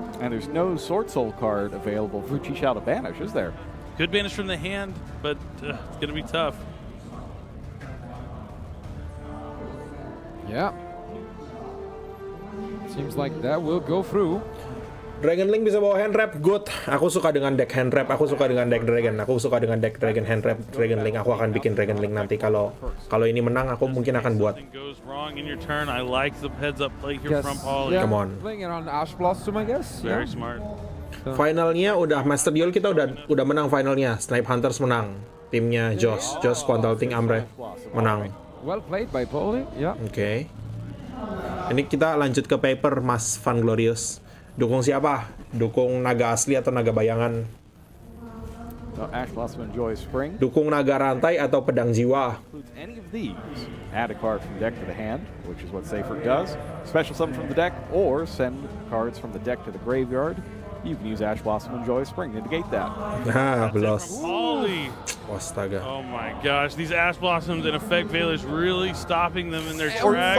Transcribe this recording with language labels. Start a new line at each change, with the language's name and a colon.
English: And there's no Sword Soul card available for Chi Chao to banish, is there? Could banish from the hand, but it's going to be tough. yeah. Seems like that will go through.
Indonesian: Dragon Link bisa bawa hand wrap, good. Aku suka dengan deck hand wrap, aku suka dengan deck Dragon. Aku suka dengan deck Dragon hand wrap, Dragon Link. Aku akan bikin Dragon Link nanti kalau ini menang aku mungkin akan buat.
English: Something goes wrong in your turn. I like the heads up play here from Poly. Yeah, Come on. Playing it on Ash Blossom, I guess. Very yeah. smart.
Indonesian: Finalnya udah Master Duel, kita udah menang finalnya. Snipe Hunters menang. Timnya Josh Consulting Amre menang.
English: Well played by Poly. Yeah.
Indonesian: Oke. Ini kita lanjut ke paper Mas Van Glorious. Dukung siapa? Dukung naga asli atau naga bayangan?
English: No, Ash Blossom enjoys Spring.
Indonesian: Dukung naga rantai atau pedang jiwa?
English: Includes any of these. Add a card from deck to the hand, which is what Safer does. Special summon from the deck, or send cards from the deck to the graveyard. You can use Ash Blossom Enjoy Spring to negate that. Belos. Poly.
Indonesian: Astaga.
English: Oh my gosh, these Ash Blossoms and Effect Veilers really stopping them in their tracks.